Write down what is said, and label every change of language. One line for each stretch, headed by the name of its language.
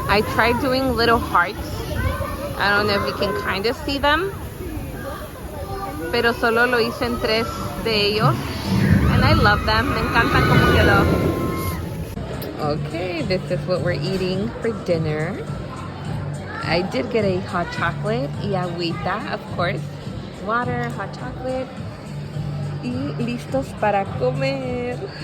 English: I tried doing little hearts. I don't know if you can kind of see them.
Spanish: Pero solo lo hice en 3 de ellos.
English: And I love them.
Spanish: Me encantan como quedó.
English: Okay, this is what we're eating for dinner. I did get a hot chocolate
Spanish: y agüita,
English: of course. Water, hot chocolate.
Spanish: Y listos para comer.